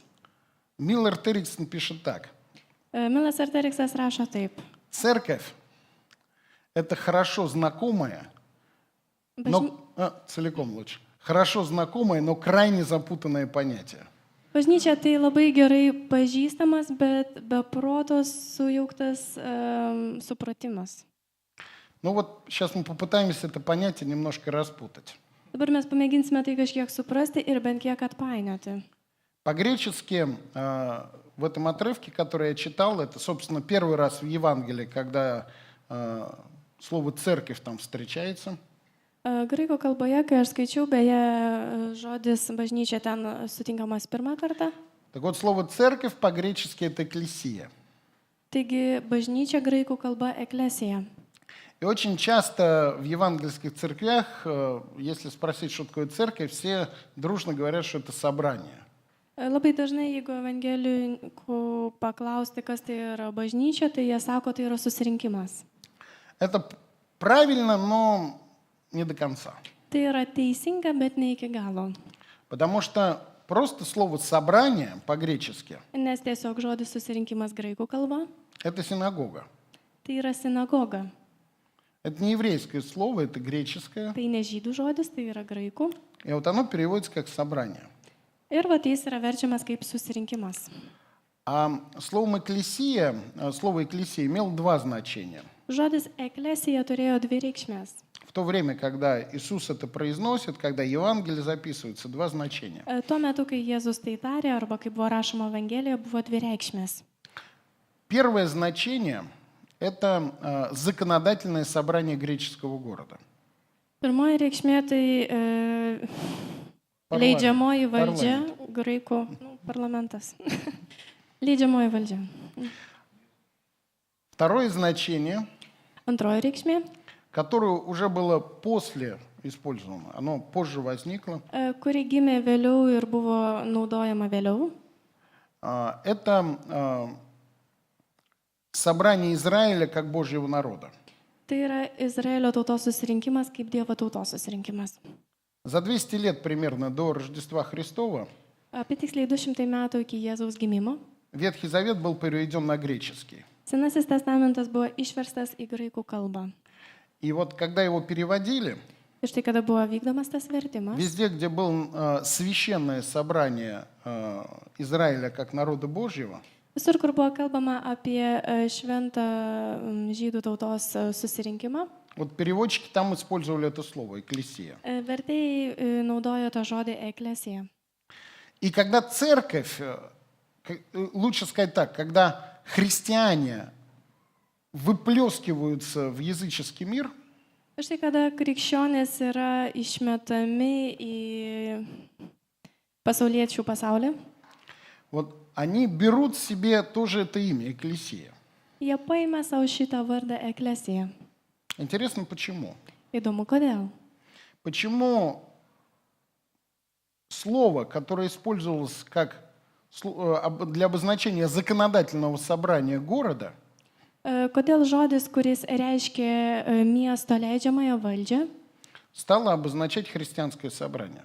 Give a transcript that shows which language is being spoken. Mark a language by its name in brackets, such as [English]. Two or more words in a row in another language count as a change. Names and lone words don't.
[Russian] Миллер Терриксон пишет так. [Lithuanian] Milas Terriksas rašo taip. [Russian] Церковь – это хорошо знакомая, но, целиком лучше, хорошо знакомое, но крайне запутанное понятие. [Lithuanian] Bažnyčia tai labai gerai pažįstamas, bet be proto sujauktas supratimas. [Russian] Ну вот сейчас мы попытаемся это понятие немножко распутать. [Lithuanian] Dabar mes pamėginsime tai kažkiek suprasti ir bent kiek atpainioti. [Russian] По-гречески в этом отрывке, который я читал, это, собственно, первый раз в Евангелии, когда слово «церковь» там встречается. [Lithuanian] Graikų kalboje, kai aš skaičiau, beje, žodis bažnyčia ten sutinkamas pirmą kartą. [Russian] Так вот, слово «церковь» по-гречески это «экклесия». [Lithuanian] Taigi bažnyčia graikų kalba eklesija. [Russian] И очень часто в евангельских церквях, если спросить, что такое церковь, все дружно говорят, что это собрание. [Lithuanian] Labai dažnai, jeigu evangelikų paklausti, kas tai yra bažnyčia, tai jie sako, tai yra susirinkimas. [Russian] Это правильно, но не до конца. [Lithuanian] Tai yra teisinga, bet ne iki galo. [Russian] Потому что просто слово «собрание» по-гречески [Lithuanian] Nes tiesiog žodis susirinkimas graikų kalba, – [Russian] это синагога. [Lithuanian] tai yra sinagoga. [Russian] Это не еврейское слово, это греческое. [Lithuanian] Tai ne žydų žodis, tai yra graikų. [Russian] И вот оно переводится как «собрание». [Lithuanian] Ir va, tai jis yra verčiamas kaip susirinkimas. [Russian] А слово «экклесия» имело два значения. [Lithuanian] Žodis eklesija turėjo dvi reikšmės. [Russian] В то время, когда Иисус это произносит, когда Евангелие записывается, два значения. [Lithuanian] Tuo metu, kai Jėzus tai tarė, arba kai buvo rašoma Evangelijoje, buvo dvi reikšmės. [Russian] Первое значение – это законодательное собрание греческого города. [Lithuanian] Pirmoji reikšmė tai leidžiamoji valdžia, graikų parlamentas. Leidžiamoji valdžia. [Russian] Второе значение, [Lithuanian] Antroji reikšmė, [Russian] которое уже было после использовано, оно позже возникло, [Lithuanian] kuri gimė vėliau ir buvo naudojama vėliau, [Russian] это собрание Израиля как Божьего народа. [Lithuanian] tai yra Izraelio tautos susirinkimas kaip Dievo tautos susirinkimas. [Russian] За 200 лет примерно до Рождества Христова [Lithuanian] Apie tiksliai 200 metų iki Jėzaus gimimo [Russian] Ветхий Завет был переведен на греческий. [Lithuanian] Senasis testamentas buvo išverstas į graikų kalbą. [Russian] И вот когда его переводили, [Lithuanian] Ir štai kada buvo vykdomas tas vertimas, [Russian] везде, где было священное собрание Израиля как народа Божьего, [Lithuanian] visur, kur buvo kalbama apie šventą žydų tautos susirinkimą, [Russian] вот переводчики там использовали это слово «экклесия». [Lithuanian] vertėjai naudojo tą žodį eklesija. [Russian] И когда церковь, лучше сказать так, когда христиане выплескиваются в языческий мир, [Lithuanian] Ir štai kada krikščionys yra išmetami į pasauliečių pasaulį, [Russian] вот они берут себе тоже это имя «экклесия». [Lithuanian] jie paima savo šitą vardą eklesija. [Russian] Интересно, почему? [Lithuanian] Įdomu, kodėl. [Russian] Почему слово, которое использовалось как для обозначения законодательного собрания города, [Lithuanian] Kodėl žodis, kuris reiškia miesto leidžiamąją valdžią, [Russian] стало обозначать христианское собрание?